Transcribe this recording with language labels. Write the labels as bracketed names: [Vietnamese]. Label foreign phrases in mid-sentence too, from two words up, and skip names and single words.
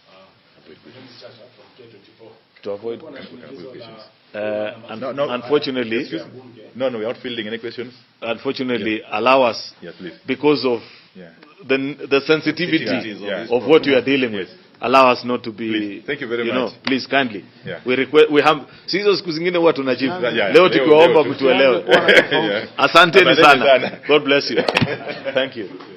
[English] To avoid questions. Unfortunately, no, we are not fielding any questions. Unfortunately, allow us, please. Because of the sensitivity of what we are dealing with. Allow us not to be. Please. Thank you very much. Please kindly. We have [Swahili] sizo siku zingine huwa tunajibu. Leo tukiwaomba kutuelewa. Asanteni sana. [English] God bless you. Thank you.